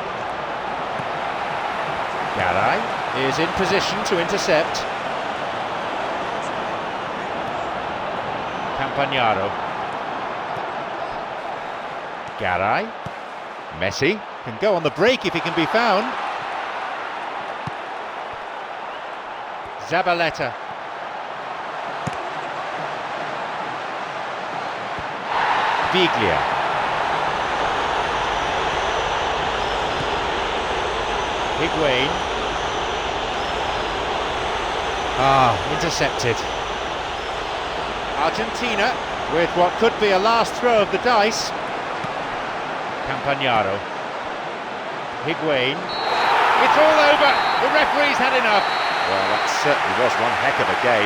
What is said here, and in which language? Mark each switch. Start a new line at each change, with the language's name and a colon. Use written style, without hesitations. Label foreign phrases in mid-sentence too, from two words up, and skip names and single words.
English: Garay is in position to intercept. Campagnaro. Garay. Messi can go on the break if he can be found. Zabaleta. Biglia. Higuain. Intercepted. Argentina with what could be a last throw of the dice. Campagnaro. Higuain. It's all over. The referee's had enough. Well, that certainly was one heck of a game.